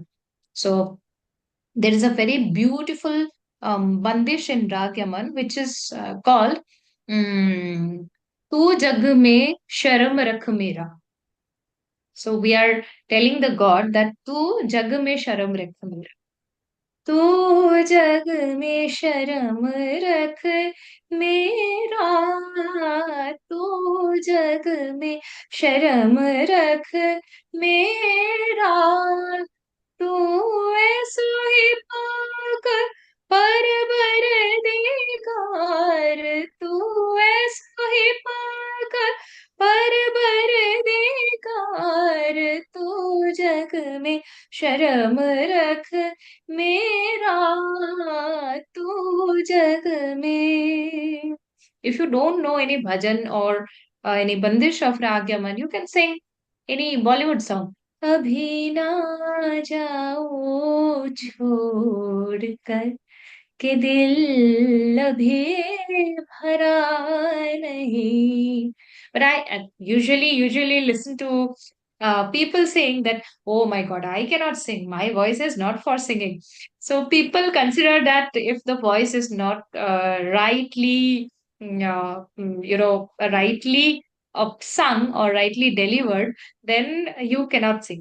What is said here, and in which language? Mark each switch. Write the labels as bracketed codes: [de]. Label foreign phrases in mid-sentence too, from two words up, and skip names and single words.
[en] So there is a very beautiful bandish in Rag Yaman, which is called Tu Jag Mein Sharam Rakh Mera. So we are telling the God that Tu Jag Mein Sharam Rakh Mera. [hi] तू जग में शर्म रख मेरा, तू जग में शर्म रख मेरा, तू ऐसो ही पाक परवर दिगार, तू ऐसो ही पाक परवर दिगार, तू जग में शर्म रख मेरा, तू जग में. [en] If you don't know any bhajan or any bandish of Rag Yaman, you can sing any Bollywood song. [hi] अभी ना जाओ छोड़ कर के दिल अभी भरा नहीं. [en] But I usually listen to people saying that, oh my God, I cannot sing. My voice is not for singing. So people consider that if the voice is not rightly sung or rightly delivered, then you cannot sing.